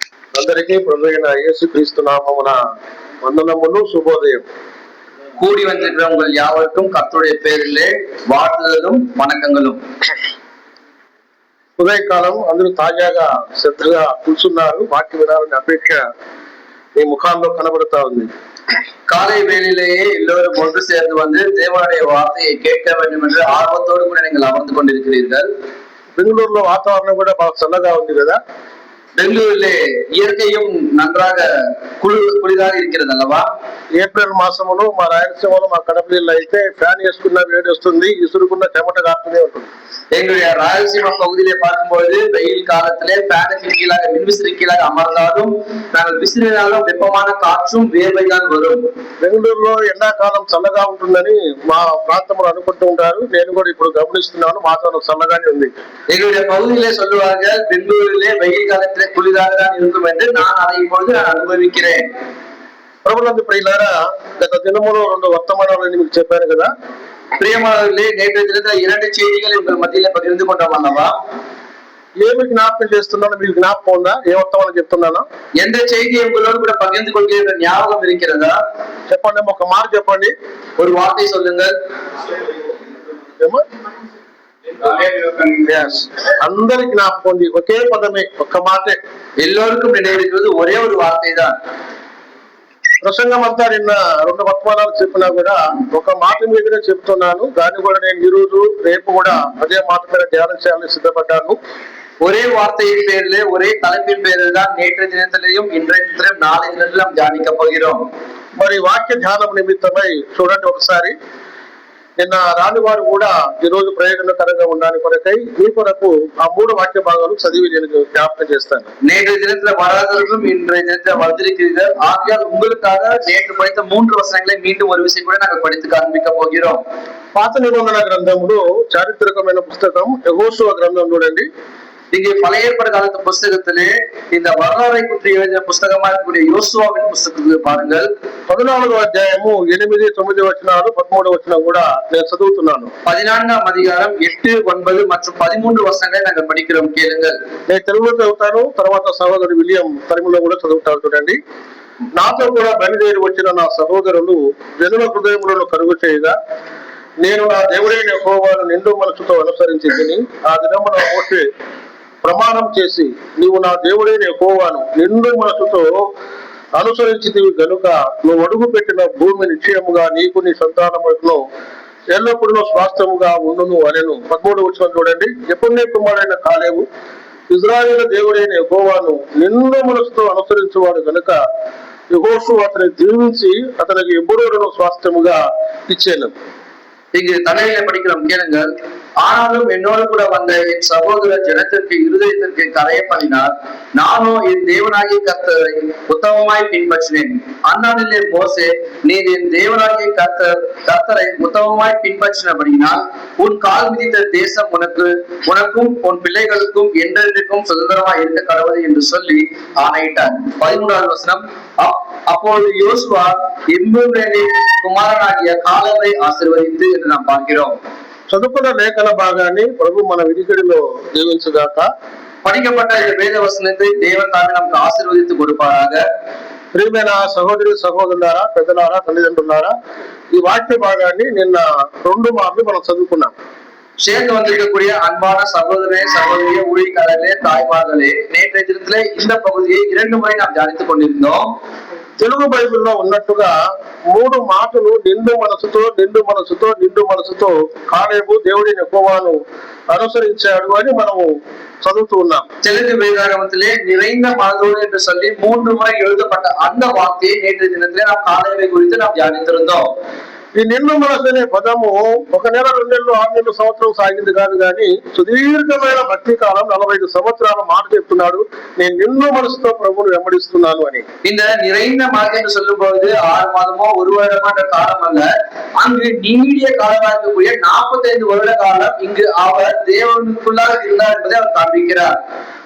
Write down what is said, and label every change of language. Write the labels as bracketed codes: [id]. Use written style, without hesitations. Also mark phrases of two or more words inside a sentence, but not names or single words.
[te] అందరికీ ప్రభువైన యేసుక్రీస్తు నామమున వందనములు, శుభోదయం. [ta] கூடி வந்திருக்கிற உங்கள் யாவருக்கும் கர்த்தருடைய பேரிலே வாழ்த்துதலும் வணக்கங்களும். [te] ఉదయకాలం అందరూ తాజాగా శ్రద్ధగా కూర్చున్నారు. వాక్య వినాలని అపేక్ష మీ ముఖాల్లో కనబడతా ఉంది. [ta] காலை வேளையிலேயே எல்லோரும் ஒன்று சேர்ந்து வந்து தேவனுடைய வார்த்தையை கேட்க வேண்டும் என்று ஆர்வத்தோடு கூட நீங்கள் அமர்ந்து கொண்டிருக்கிறீர்கள். [te] బెంగళూరులో వాతావరణం కూడా బాగా చల్లగా ఉంది కదా. [ta] பெங்களூரிலே இயற்கையும் நன்றாக குளிராக இருக்கிறது அல்லவா. [te] ఏప్రిల్ మాసంలో మా రాయలసీమలో మా కడప జిల్లా అయితే ఫ్యాన్ వేసుకున్న వేడి వస్తుంది, ఇసురుకున్న చెమట కాస్తూనే ఉంటుంది. [ta] எங்களுடைய ராயலசீமா பகுதியிலே பார்க்கும்போது வெயில் காலத்திலே ஃபேனுக்கு கீழாக மின்விசிறி கீழாக அமர்ந்தாலும் நாங்கள் விசிறினாலும் வெப்பமான காற்றும் வேர்வை தான் வரும். [te] బెంగళూరులో ఎండాకాలం చల్లగా ఉంటుందని మా ప్రాంతంలో అనుకుంటూ ఉంటారు. నేను కూడా ఇప్పుడు గమనిస్తున్నాను, వాతావరణం చల్లగానే ఉంది. [ta] எங்களுடைய பகுதியிலே சொல்லுவார்கள் பெங்களூரிலே வெயில் காலத்திலே குளிராக தான் இருக்கும் என்று நான் அதை இப்பொழுது நான் அனுபவிக்கிறேன். [te] ప్రభునందు ప్రియులారా, గత దినములో 2 వర్తమానాలని మీకు చెప్పాను కదా. [ta] பிரியமானவர்களே, நேற்றைய தினத்தில் 2 செய்திகளை உங்கள் மத்தியில பகிர்ந்து கொண்டோம் அல்லவா. [te] ఏమి జ్ఞాపకం చేస్తున్నానో మీకు జ్ఞాపకం ఉందా? ఏ వర్తమానం చెప్తున్నానో? [ta] எந்த செய்தியை உங்களோடு கூட பகிர்ந்து கொள்கிற ஞாபகம் இருக்கிறதா? [te] చెప్పండి, ఒక మాట చెప్పండి, [ta] ஒரு வார்த்தை சொல்லுங்கள். [te] అందరికి జ్ఞాపకం ఉంది, ఒకే పదమే, ఒక్క మాటే, [ta] எல்லோருக்கும் நினைவிருக்கிறது ஒரே ஒரு வார்த்தை தான். [te] ప్రసంగం అంతా నిన్న 2 వర్తమానాలు చెప్పినా కూడా ఒక మాట మీదనే చెప్తున్నాను. దాన్ని కూడా నేను ఈ రోజు రేపు కూడా అదే మాట మీద ధ్యానం చేయాలని సిద్ధపడ్డాను. [ta] ஒரே வார்த்தையின் பேரில் ஒரே தலைப்பின் பேரில் தான் நேற்றைய தினத்திலையும் இன்றைய தினம் நாளை தினத்திலும் நாம் தியானிக்க போகிறோம். [te] మరి వాక్య ధ్యానం నిమిత్తమై చూడండి ఒకసారి. నిన్న రాని వారు కూడా ఈ రోజు ప్రయోజనకరంగా ఉండడానికి కొరకై మీ కొరకు ఆ 3 వాక్య భాగాలు చదివి నేను జ్ఞాపకం చేస్తాను. [ta] நேற்றைய தினத்துல வராதவர்களும் இன்றைய தினத்துல வந்திருக்கிறீர்கள். ஆகையால் உங்களுக்காக நேற்று படித்த 3 வசனங்களை மீண்டும் ஒரு விஷயம் கூட நாங்கள் படித்து காண்பிக்க போகிறோம். [te] పాత నిబంధన గ్రంథంలో చారిత్రకమైన పుస్తకం యెహోషువ గ్రంథం చూడండి. [ta] இங்கே பழைய ஏற்பாடு காலத்து புஸ்தகத்திலே இந்த வரலாறை பற்றி எழுதின புஸ்தகமா இருக்கக்கூடிய யோசுவாவின் புஸ்தகத்தை பாருங்கள். [te] 14వ అధ్యాయము 8, 9 వచనాలు 13 వచనం కూడా నేను చదువుతున్నాను. [ta] 14వ அதிகாரம் 8, 9 மற்றும் 13 వచనాలు நாங்கள் படிக்கிறோம், கேளுங்கள். [te] నేను తెలుగులో చదువుతాను, తర్వాత సహోదరుడు విలియం తెలుగులో కూడా చదువుతారు. చూడండి. నాతో కూడా బయలుదేరి వచ్చిన నా సహోదరులు జనుల హృదయములను కరుగు చేయగా నేను నా దేవుడైన యెహోవాను నిండు మనసుతో అనుసరించి ఆ దినమున మోషే ప్రమాణం చేసి, నీవు నా దేవుడైన యెహోవాను నిండు మనసుతో అనుసరించితివి గనుక నువ్వు అడుగు పెట్టిన భూమి నిశ్చయముగా నీకు నీ సంతానములను ఎల్లప్పుడూ స్వాస్థ్యముగా ఉండును అనెను. 13వ వచనం చూడండి. యెఫున్నె కుమారుడైన కాలేబు ఇశ్రాయేలు దేవుడైన యెహోవాను నిండు మనసుతో అనుసరించువాడు గనుక యెహోషువ అతని దీవించి అతనికి ఎబ్బురూరును స్వాస్థ్యముగా ఇచ్చాను. [ta] இங்கு தலையில படிக்கிறோம், கேளுங்கள். ஆனாலும் என்னோடு கூட வந்த என் சகோதர ஜனத்திற்கு இருதயத்திற்கு கரைய பண்ணினார். நானோ என் தேவனாகிய கர்த்தரை உத்தமமாய் பின்பற்றினேன். அந்நாளிலே மோசே, நீர் என் தேவனாகிய கர்த்தரை உத்தமமாய் பின்பற்றினபடியினால் உன் கால் மிதித்த தேசம் உனக்கும் உன் பிள்ளைகளுக்கும் என்றென்றைக்கும் சுதந்திரமாய் இருக்க கடவுது என்று சொல்லி ஆணையிட்டார். 13வது வசனம். அப்பொழுது யோசுவா எம்புவேலின் குமாரனாகிய காலேபை ஆசீர்வதித்து என்று நாம் பார்க்கிறோம். [te] చదువుకున్న లేఖన భాగాన్ని ప్రభు మన వినికిడిలో దీవించుగాక. [ta] படிக்கப்பட்ட இந்த வேத வசனத்தை தேவன் தாமே நமக்கு ஆசీర్వదించి கொடுப்பாராக. [te] ప్రియమైన సహోదరి సహోదరులారా, పెద్దలారా, తల్లిదండ్రులారా, ఈ వాక్య భాగాన్ని నిన్న 2 మార్లు మనం చదువుకున్నాం. [ta] சேர்ந்து வந்திருக்கக்கூடிய அன்பான சகோதரே சகோதரிய ஊழியக்காரர்களே தாய்மார்களே, நேற்றைய தினத்திலே இந்த பகுதியை 2 முறை நாம் தியானித்துக் கொண்டிருந்தோம். [te] తెలుగు బైబిల్లో ఉన్నట్టుగా 3 మాటలు నిండు మనసుతో నిండు మనసుతో నిండు మనసుతో కాలేబు దేవుడి యెహోవాను అనుసరించాడు అని మనము చదువుతూ ఉన్నాం. [ta] தெலுங்கு வேதாகமத்திலே நிறைந்த மனதோடு என்று சொல்லி 3 முறை எழுதப்பட்ட அந்த வார்த்தையை நேற்றைய தினத்திலே நாம் காலேபை குறித்து நாம் தியானித்திருந்தோம். [te] ఈ నిండు మనసు అనే పదము 1 నెల 2 నెలలు 6 నెలలు సంవత్సరం సాగింది కాదు, కానీ సుదీర్ఘమైన భక్తి కాలం 45 సంవత్సరాల మాట చెప్తున్నాడు, నేను నిండు మనసుతో ప్రభువును వెంబడిస్తున్నాను అని. [ta] இந்த நிறைந்த மனது என்று சொல்லும் பொழுது 6 மாதமோ 1 வருடமோ காலம் அல்ல, அங்கு நீடிய காலமாக இருக்கக்கூடிய 45 வருட காலம் இங்கு அவர் தேவனுக்குள்ளாக இருந்தார் என்பதை அவர் காண்பிக்கிறார்.